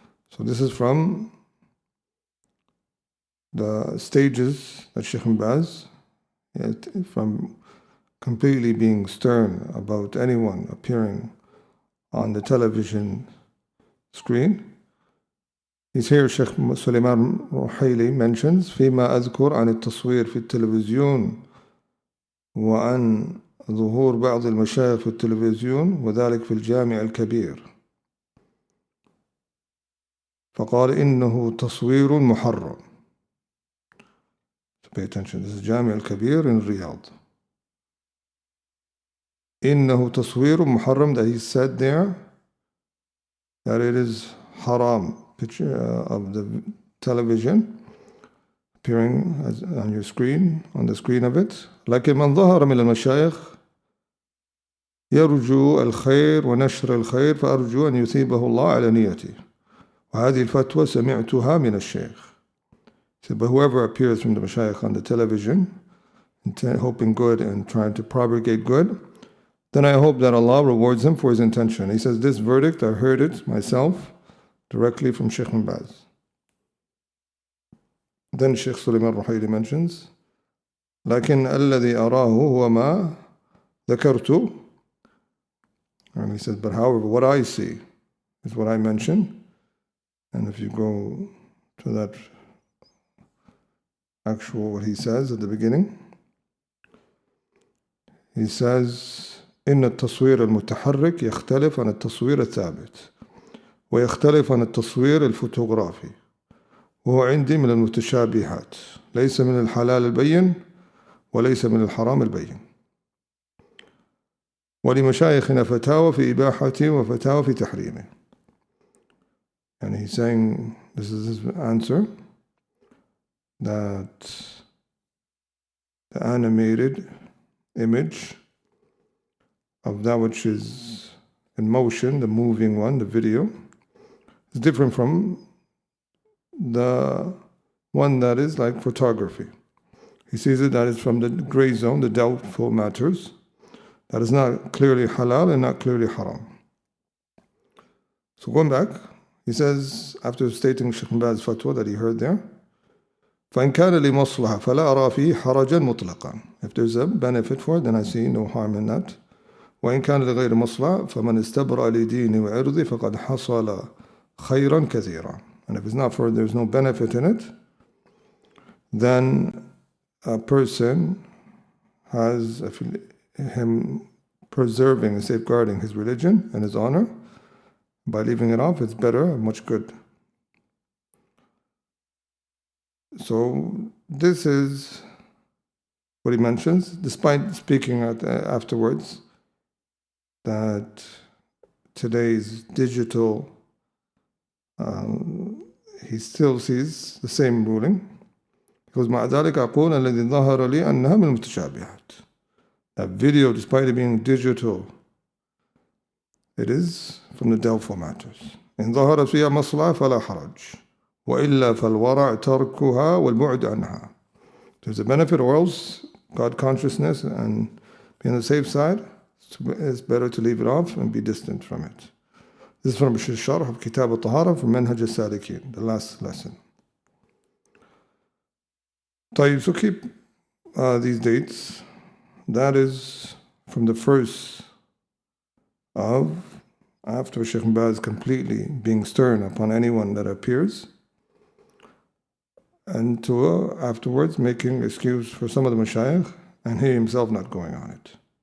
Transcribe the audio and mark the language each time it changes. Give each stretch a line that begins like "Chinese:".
English: So this is from the stages that Shaykh bin Baz, from completely being stern about anyone appearing on the television screen. He's here, Shaykh Sulaiman Ruhaili mentions,
Arabic: فيما أذكر عن التصوير في التلفزيون وعن ظهور بعض المشايخ في التلفزيون وذلك في الجامع الكبير. فقال إنه تصوير محرم.
English: So pay attention, this is Jami al-Kabir in Riyadh.
Arabic: إنه تصوير محرم,
English: that he said there that it is haram, picture of the television appearing on your screen, on the screen of it.
Arabic: لكن من ظهر من المشايخ يرجو الخير ونشر الخير فأرجو أن يثيبه الله على نيته. وهذه الفتوى سمعتها من الشيخ.
English: So, but whoever appears from the mashayikh on the television, hoping good and trying to propagate good, then I hope that Allah rewards him for his intention. He says, this verdict, I heard it myself directly from Shaykh Muhammad bin Saalih. Then Shaykh Sulaiman Ruhaili mentions,
Arabic: لكن الذي أراه هو ما ذكرت.
English: And he says, but however, what I see is what I mentioned. And if you go to that actual, what he says at the beginning, he says,
Arabic: إن التصوير المتحرك يختلف عن التصوير الثابت ويختلف عن التصوير الفوتوغرافي وهو عندي من المتشابهات ليس من الحلال البين وليس من الحرام البين ولمشايخنا فتاوى في إباحته وفتاوى في تحريمه.
English: And he's saying, this is his answer, that the animated image of that which is in motion, the moving one, the video, is different from the one that is like photography. He sees it that is from the gray zone, the doubtful matters, that is not clearly halal and not clearly haram. So going back, he says, after stating Shaykh Muhammad's fatwa that he heard there,
Arabic: فإن كان لمصلحة فلا أرى فيه حرجا مطلقا.
English: If there's a benefit for it, then I see no harm in that.
Arabic: وإن كان لغير مصلحة فمن استبرأ لدينه وعرضه فقد حصل خيرا كثيرا.
English: And if it's not for, there's no benefit in it, then a person has him preserving and safeguarding his religion and his honor. By leaving it off, it's better and much good. So this is what he mentions, despite speaking afterwards that today's digital, he still sees the same ruling. Because
Arabic: مع ذلك أقول الذي ظهر لي أنها من المتشابهات.
English: That video, despite it being digital, it is from the doubtful matters.
Arabic: إن ظهرت فيها مصلحة فلا حرج وإلا فالورع تركها والبعد عنها.
English: There's a benefit, or else God consciousness and be on the safe side, it's better to leave it off and be distant from it. This is from Sharh of Kitab al-Tahara from Manhaj al-Salikin, the last lesson. So keep these dates. That is from the first of, after Shaykh Muhammad completely being stern upon anyone that appears, and to afterwards making excuse for some of the mashayikh and he himself not going on it.